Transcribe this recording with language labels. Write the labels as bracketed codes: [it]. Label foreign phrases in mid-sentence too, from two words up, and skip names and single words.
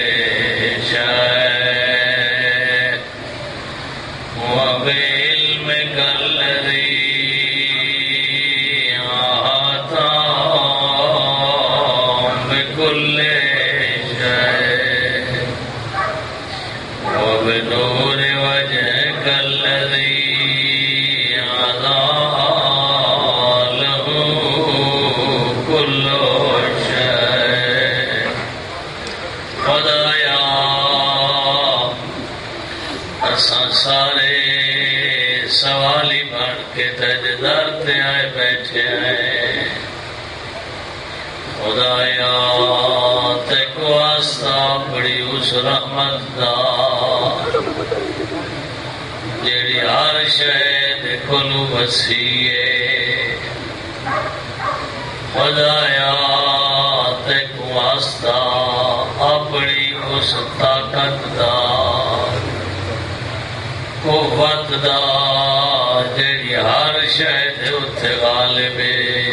[ar] شيء وبعلمك الذي أحاط بكل شيء وبنور وجهك الذي أضاء له كل شيء [pa] خدایا اساں سارے سوالی بن کے تیرے در تے آئے بیٹھے ہیں خدایا تے کو واسطہ بڑی اس رحمت دا جیڑی ہر شے دے کولوں وسیع ہے خدایا تے کو واسطہ اپنی اس طاقت دا قوت دا جیڑی ہر شے دے اتھے غالب ہے